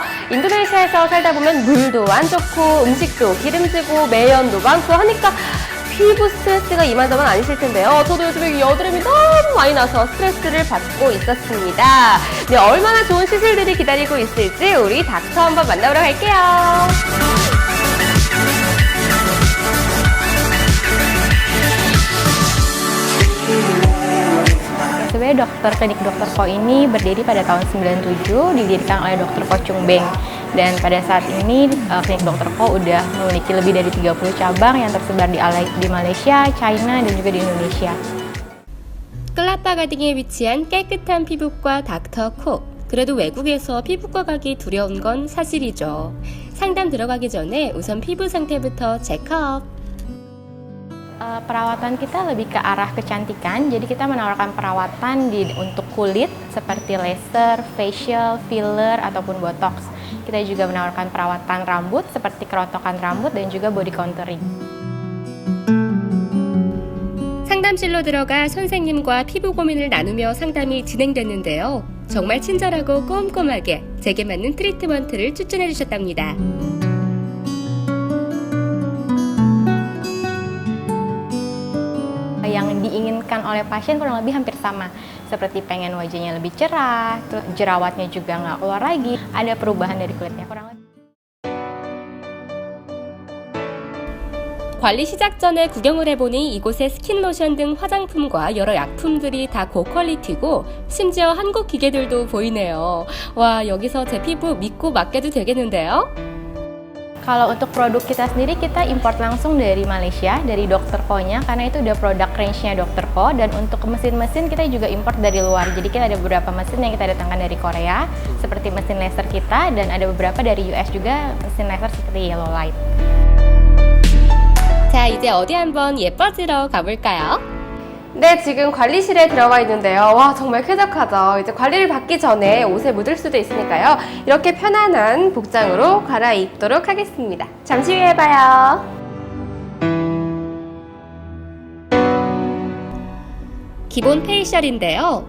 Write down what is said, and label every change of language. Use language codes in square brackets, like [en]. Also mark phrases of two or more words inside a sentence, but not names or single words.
[ko] 인도네시아에서 살다 보면 물도 안 좋고 음식도 기름지고 매연도 많고 하니까 피부 스트레스가 이만저만 아니실 텐데요. 저도 요즘에 여드름이 너무 많이 나서 스트레스를 받고 있었습니다. 네, 얼마나 좋은 시술들이 기다리고 있을지 우리 닥터 한번 만나보러 갈게요. [id] Sebenarnya klinik Dokter Ko ini berdiri pada tahun 97, didirikan oleh Dr. Ko Chung Beng. Dan pada saat ini klinik Dokter Ko udah memiliki lebih dari 30 cabang yang tersebar di Malaysia, China, dan juga di Indonesia. [ko] 클라파가딩에 위치한 깨끗한 피부과 닥터 코. 그래도 외국에서 피부과 가기 두려운 건 사실이죠. 상담 들어가기 전에 우선 피부 상태부터 체크업. [id] Perawatan kita lebih ke arah kecantikan, jadi kita menawarkan perawatan untuk kulit seperti laser, facial, filler, ataupun botox. Kita juga menawarkan perawatan rambut seperti kerotokan rambut dan juga [en] body contouring. [ko] 상담실로 들어가 선생님과 피부 고민을 나누며 상담이 진행됐는데요. 정말 친절하고 꼼꼼하게 제게 맞는 트리트먼트를 추천해 주셨답니다. [id] Yang diinginkan oleh pasien kurang lebih hampir sama, seperti pengen wajahnya lebih cerah, terus jerawatnya juga nggak keluar lagi, ada perubahan dari kulitnya kurang lebih. [ko] 관리 시작 전에 구경을 해보니 이곳의 스킨로션 등 화장품과 여러 약품들이 다 고퀄리티고 심지어 한국 기계들도 보이네요. 와, 여기서 제 피부 믿고 맡겨도 되겠는데요? [id] Kalau untuk produk kita sendiri, kita import langsung dari Malaysia, dari Dr. Ko-nya, karena itu udah produk range-nya Dr. Ko. Dan untuk mesin-mesin kita juga import dari luar. Jadi kita ada beberapa mesin yang kita datangkan dari Korea, seperti mesin laser kita, dan ada beberapa dari US juga, mesin laser seperti Yellow Light. [ko] 자, 이제 어디 한번 예뻐지러 가볼까요? 네, 지금 관리실에 들어가 있는데요. 와, 정말 쾌적하죠. 이제 관리를 받기 전에 옷에 묻을 수도 있으니까요. 이렇게 편안한 복장으로 갈아입도록 하겠습니다. 잠시 후에 봐요. 기본 페이셜인데요.